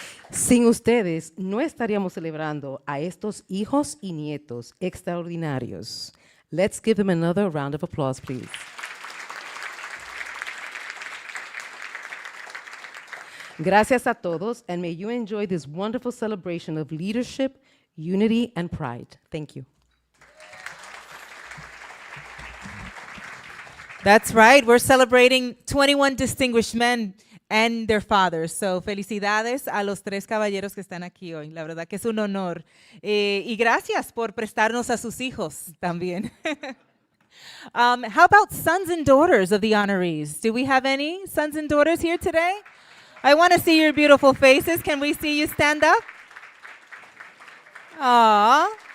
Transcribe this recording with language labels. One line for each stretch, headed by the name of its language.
Spanish: Sin ustedes, no estaríamos celebrando a estos hijos y nietos extraordinarios.
English: Let's give them another round of applause, please.
Spanish: Gracias a todos,
English: and may you enjoy this wonderful celebration of leadership, unity, and pride. Thank you. That's right. We're celebrating 21 distinguished men and their fathers. So,
Spanish: felicidades a los tres caballeros que están aquí hoy. La verdad que es un honor. Y gracias por prestarnos a sus hijos también.
English: How about sons and daughters of the honorees? Do we have any sons and daughters here today? I want to see your beautiful faces. Can we see you stand up? Aww.